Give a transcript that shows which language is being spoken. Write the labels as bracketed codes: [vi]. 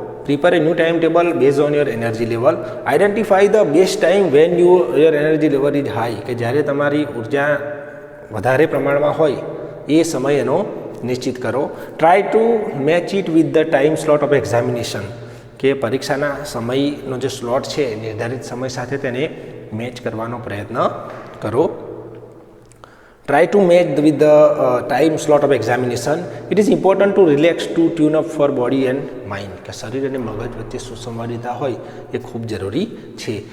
[en] Prepare a new time table base on your energy level. Identify the best time when your energy level is high, [gu] કે જ્યારે તમારી ઉર્જા વધારે પ્રમાણમાં હોય એ સમય એનો નિશ્ચિત કરો. [en] try to match it with the time slot of examination, [gu] કે પરીક્ષાના સમયનો જે સ્લોટ છે નિર્ધારિત સમય સાથે તેને મેચ કરવાનો પ્રયત્ન કરો. [en] Try to match with the time slot of examination. It is important to relax to tune up for body and mind. [gu] કે શરીર અને મગજ વચ્ચે સુસંવાદિતા હોય એ ખૂબ જરૂરી છે.